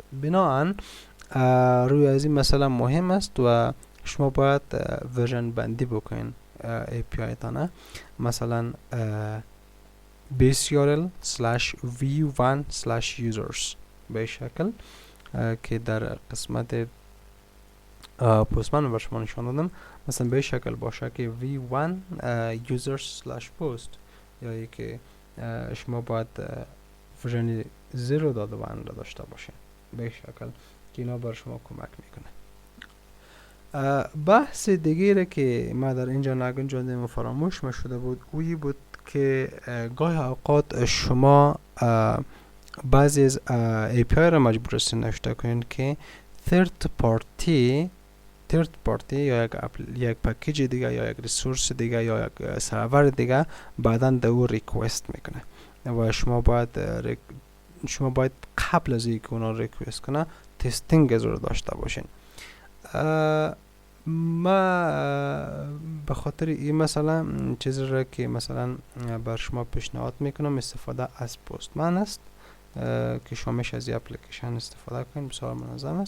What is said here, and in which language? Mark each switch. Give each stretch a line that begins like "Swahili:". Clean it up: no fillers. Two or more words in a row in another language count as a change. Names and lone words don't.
Persian: بنابراین روی از این مسئله مهم است و شما باید ورژن بندی بکنین API تانه. مثلا base_url/v1/users به شکل که در قسمت پستمن بر شما نشان دادم. مثلا به شکل باشه که v1 users/post یا که شما باید ورژن 0 داده و را داشته باشه به شکل که اینا بر شما کمک میکنه. بحث دیگه که ما در اینجا نگنجاندیم و فراموش شده بود اویی بود که گاهی اوقات شما بعضی از API را مجبور هستین نوشته کنین که
English: third party
Persian: یا یک پکیج دیگه یا یک ریسورس دیگه یا یک سرور دیگه بعداً در او ریکوست میکنه و شما باید قبل از اینکه اونا ریکوست کنه تستینگ از رو داشته باشین. ما به خاطر این مثلا چیزی را که مثلا بر شما پیشنهاد میکنم استفاده از پستمن است که شما میشه از این اپلیکیشن استفاده کنید، بسیار منظم است.